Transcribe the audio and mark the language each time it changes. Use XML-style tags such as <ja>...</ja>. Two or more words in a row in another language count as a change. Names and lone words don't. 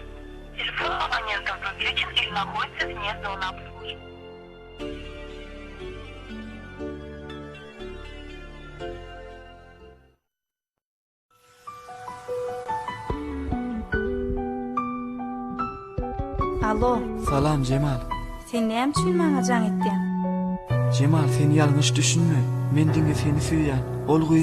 <tk>Telefon abonentin</tk> <ru>включен или находится вне зоны обслуживания.</ru> <tk>Alo. Salam Cemal. Sen näme üçin maňa jaň etdin? Cemal, seni ýalňyş düşünme. Men diňe seni süýýän. Ol gyz.</tk>